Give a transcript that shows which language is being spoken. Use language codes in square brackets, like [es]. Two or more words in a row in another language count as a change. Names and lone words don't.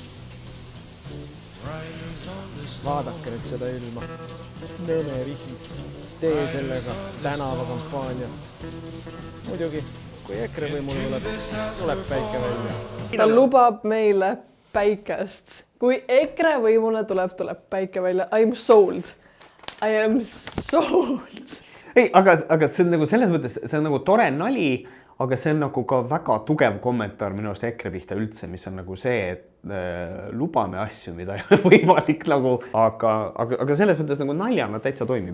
[et] Vaadake nüüd seda ilma. Nõmerihi. Tee sellega tänavakampaania. Muidugi, kui EKRE võimule tuleb päike välja. Ta lubab meile päikest. Kui EKRE võimule tuleb päike välja. [en] I am sold. I am sold. [et] Ei, aga see on nagu selles mõttes, see on nagu tore nali, aga see on nagu ka väga tugev kommentaar minu arust EKRE pihta üldse, mis on nagu see, et lubame asju, mida ei ole võimalik nagu, aga selles mõttes nagu naljana täitsa toimib.